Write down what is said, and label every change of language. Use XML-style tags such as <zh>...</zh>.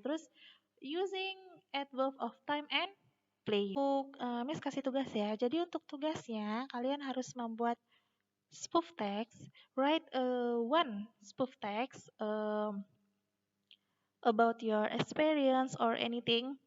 <en>Terus using adverb of time and play.</en> <id>Untuk Miss kasih tugas ya. Jadi untuk tugasnya kalian harus membuat spoof text.</id> <en>Write one spoof text about your experience or anything.</en>